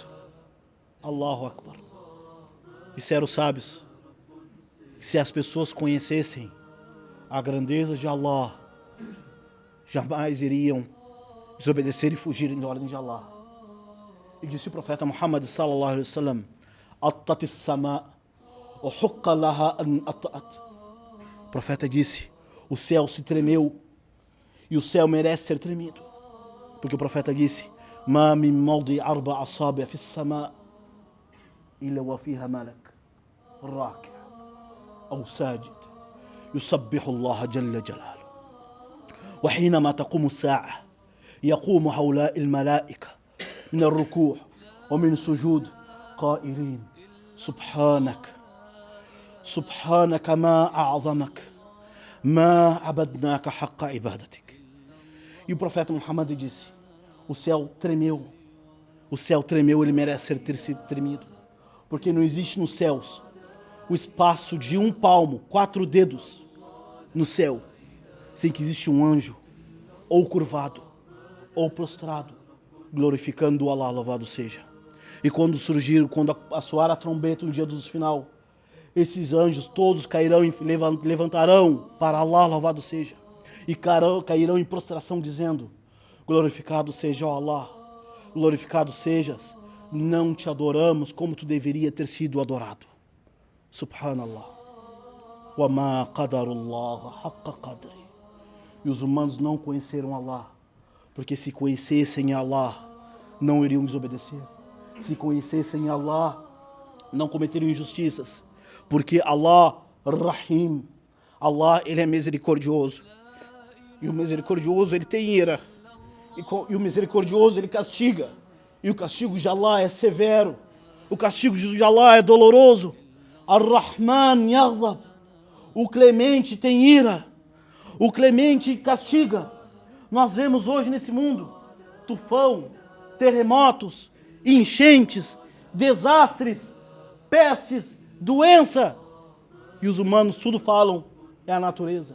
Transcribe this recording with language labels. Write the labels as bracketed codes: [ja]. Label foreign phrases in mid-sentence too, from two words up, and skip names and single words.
[ar] Allahu Akbar. [pt] Disseram os sábios, se as pessoas conhecessem a grandeza de Allah, jamais iriam desobedecer e fugirem da ordem de Allah. E disse o profeta Muhammad [ar] صلى الله عليه وسلم، أطت السماء وحق لها أن تئط. [pt] O profeta disse, o céu se tremeu e o céu merece ser tremido. Porque o profeta disse, [ar] ما من موضع أربع أصابع في السماء إلا وفيها ملك راكع أو ساجد يسبح الله جل جلاله. وحينما تقوم الساعة يقوم هؤلاء الملائكة من الركوع ومن السجود قائلين سبحانك سبحانك ما أعظمك ما عبدناك حق عبادتك. [pt] E o profeta Muhammad disse, o céu tremeu, ele merece ter sido tremido, porque não existe nos céus o espaço de um palmo, 4 dedos no céu, sem que existe um anjo, ou curvado, ou prostrado, glorificando Allah, louvado seja. E quando soar a trombeta no dia do final, esses anjos todos cairão e levantarão para Allah, louvado seja, e cairão em prostração dizendo, glorificado seja Allah, glorificado sejas, não te adoramos como tu deveria ter sido adorado. Subhanallah. [ar] وما قدروا الله حق قدره. [pt] E os humanos não conheceram Allah, porque se conhecessem Allah, não iriam desobedecer. Se conhecessem Allah, não cometeriam injustiças, porque Allah, Rahim, Allah, ele é misericordioso. E o misericordioso, ele tem ira. E o misericordioso, ele castiga. E o castigo de Allah é severo. O castigo de Allah é doloroso. [ar] الرحمن يغضب. [pt] O clemente tem ira. O clemente castiga. Nós vemos hoje nesse mundo tufão, terremotos, enchentes, desastres, pestes, doença. E os humanos tudo falam, é a natureza.